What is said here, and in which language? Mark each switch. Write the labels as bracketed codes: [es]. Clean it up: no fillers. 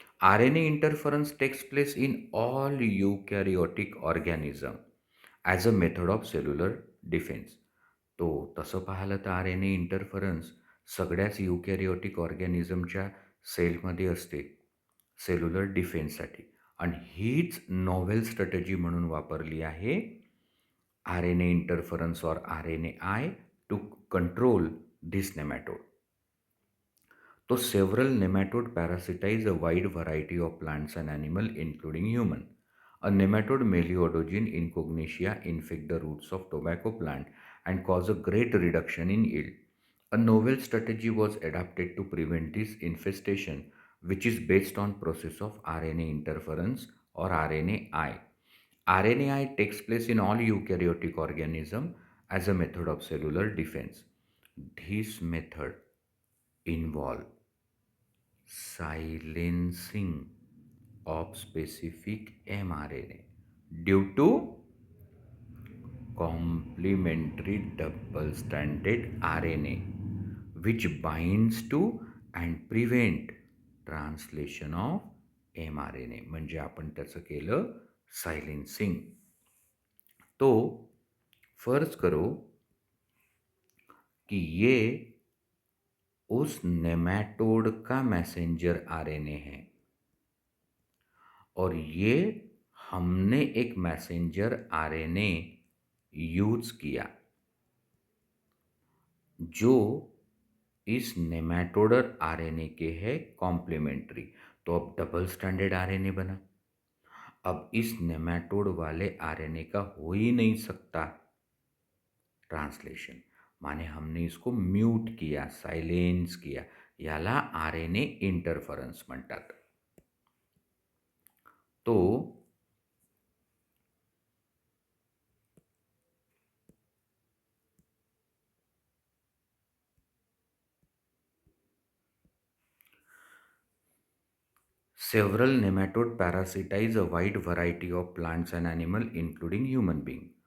[en] RNA interference takes place in all eukaryotic organism as a method of cellular defense. [mr] तो तसं पाहिलं तर RNA interference सगळ्याच युकॅरियोटिक ऑर्गॅनिझमच्या सेलमध्ये असते सेल्युलर डिफेन्ससाठी आणि हीच नॉव्हेल स्ट्रॅटेजी म्हणून वापरली आहे [en] RNA interference or RNAi to control this nematode. So several nematode parasitize a wide variety of plants and animal including human. A nematode Melioidogenes incognitia infect the roots of tobacco plant and cause a great reduction in yield. A novel strategy was adapted to prevent this infestation, which is based on process of RNA interference or RNAi. RNAi takes place in all eukaryotic organism as a method of cellular defense. This method involve silencing of specific mRNA due to complementary double-stranded RNA which binds to and prevent translation of mRNA. [mr] म्हणजे आपण त्याचं केलं सायलेन्सिंग. [hi] तो फर्ज करो कि ये उस नेमाटोड का मैसेंजर आरएनए है और ये हमने एक मैसेंजर आरएनए यूज किया जो इस नेमाटोडर आरएनए के है कॉम्प्लीमेंट्री. तो अब डबल स्टैंडर्ड आरएनए बना. अब इस नेमाटोड वाले आरएनए का हो ही नहीं सकता ट्रान्सलेशन माने हमने इसको म्यूट किया, सायलेन्स किया. [mr] याला आरएनए इंटरफरन्स म्हणतात. [en] तो several nematode parasitize a wide variety of plants and animals, including human beings.